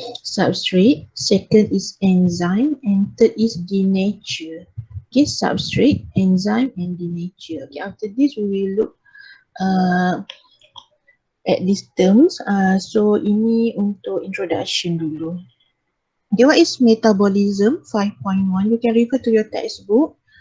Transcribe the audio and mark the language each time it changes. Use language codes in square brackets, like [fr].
[en] Substrate, second is enzyme, and third is denature. Okay, substrate, enzyme, and denature. Okay, after this we will look at these terms. [ms] So ini untuk introduction dulu. [en] Okay, what is metabolism 5.1? You can refer to your textbook.